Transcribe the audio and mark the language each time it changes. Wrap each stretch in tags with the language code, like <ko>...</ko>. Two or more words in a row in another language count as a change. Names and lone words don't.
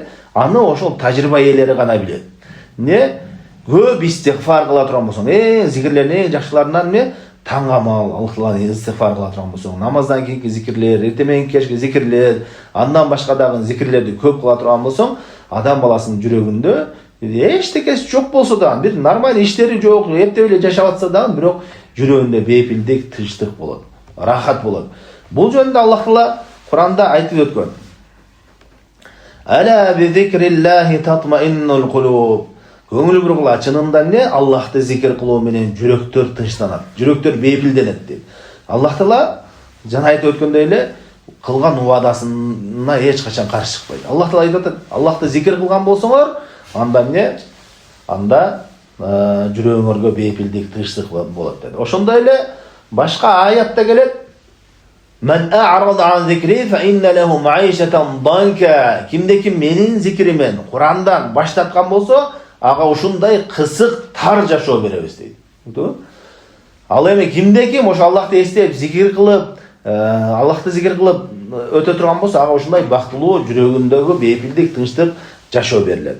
<ky>Аны ошол тажрыйба ээлери гана билет. Не көп истигфар кыла турган болсоң, зикирлердин эң жакшыларынан эмне таңгамал Аллах Тааланы истигфар кыла турган болсоң, намаздан кийинки зикирлер, эртең менен кечки зикирлер, андан башка дагы зикирлерди көп кыла турган болсоң, адам баласынын жүрөгүндө эчтекеси жок болсо дагы, бир нормаль иштери жок, эптеп эле жашап атса дагы, бирок жүрөгүндө бейпилдик, тынчтык болот, рахат болот. Бул жөнүндө Аллах Таала Куранда айтып өткөн.</ky> <ar>ألا بذكر الله تطمئن القلوب.</ar> <ky>Көңүл бургула, чынында эмне? Аллахты зикир кылуу менен жүрөктөр тынчтанат, жүрөктөр бейпилденет деп. Аллах Таала жана айтып өткөндөй эле кылган убадасына эч качан каршы чыкпайт. Аллах Таала айтып атат, Аллахты зикир кылган болсоңор, анда эмне? Анда жүрөгүңөргө бейпилдик, тынчтык болот dedi. Ошондой эле башка аятта келет.</ky> <ar>من أعرض عن ذكري فإن له معيشة ضنكا.</ar> <ky>Кимде-ким менин зикиримен Курандан баш тарткан болсо, ага ушундай кысык, тар жашоо беребиз дейт. Ал эми кимде-ким ошо Аллахты эстеп, зикир кылып, Аллахты зикир кылып өтө турган болсо, ага ушундай бактылуу жүрөгүндөгү бейпилдик, тынчтык жашоо берилет.</ky>